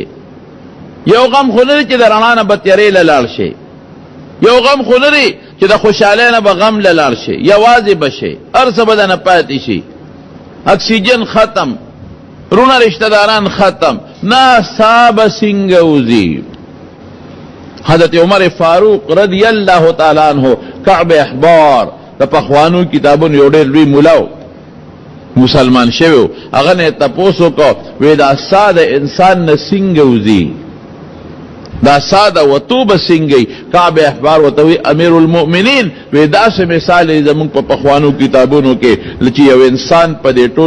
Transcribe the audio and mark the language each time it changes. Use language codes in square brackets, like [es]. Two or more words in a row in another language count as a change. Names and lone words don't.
[ps] یو غم خو نه دی چې د رڼا نه به تیارې له لاړ شي. یو غم خو نه دی چې د خوشحالۍ نه به غم له لاړ شي. یوازې به شي، هر څه به د نه پاتې شي. اکسیجن ختم، رونه رشتہ داران ختم، نه سا به څنګه وځي. حضرت عمر فاروق [ar] رضی اللہ تعالی عنہ [ps] کعب احبار د پخوانو کتابونو یو ډېر لوی مولا مسلمان شوی، هغه نه تپوس وکړو وی دا ساده انسان نه څنګه وځي، دا ساده وتو به څنګه. کعب احبار ورته وی [ar] امیر المؤمنین [ps] وی داسې مثال یې زموږ په پخوانو کتابونو کې چې یو انسان په دې ټول